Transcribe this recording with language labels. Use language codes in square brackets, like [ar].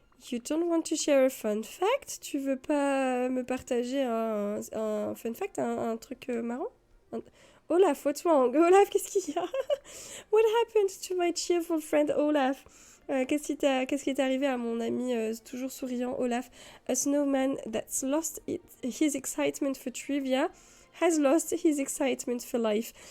[en] You don't want to share a fun fact? [fr] Tu veux pas me partager un fun fact, un truc marrant? [en] Olaf, what's wrong? [fr] Olaf, qu'est-ce qu'il y a? [en] What happened to my cheerful friend Olaf? [fr] Qu'est-ce qui est arrivé à mon ami toujours souriant Olaf? [en] A snowman that's lost his excitement for trivia has lost his excitement for life.